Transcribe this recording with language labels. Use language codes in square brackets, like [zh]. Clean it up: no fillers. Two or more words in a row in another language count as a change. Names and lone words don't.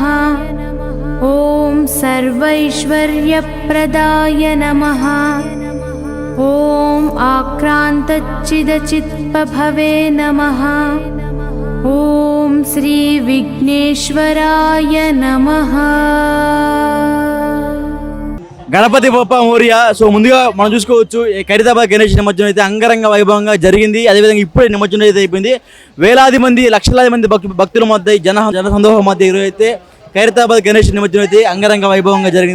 [sa] ॐ सर्वैश्वर्यप्रदाय नमः। ॐ आक्रान्तच्चिदचित्पभवे नमः। ॐ श्रीविघ्नेश्वराय नमः। [mr] గణపతి బొప్ప మోరియా. [te] సో ముందుగా మనం చూసుకోవచ్చు ఖైరతాబాద్ గణేష్ నిమజ్జనం అయితే అంగరంగ వైభవంగా జరిగింది. అదేవిధంగా ఇప్పుడే నిమజ్జనం అయితే అయిపోయింది. వేలాది మంది లక్షలాది మంది భక్తుల మధ్య జనసందోహం మధ్య ఈరోజు అయితే ఖైరతాబాద్ గణేష్ నిమజ్జనం అయితే అంగరంగ వైభవంగా జరిగింది.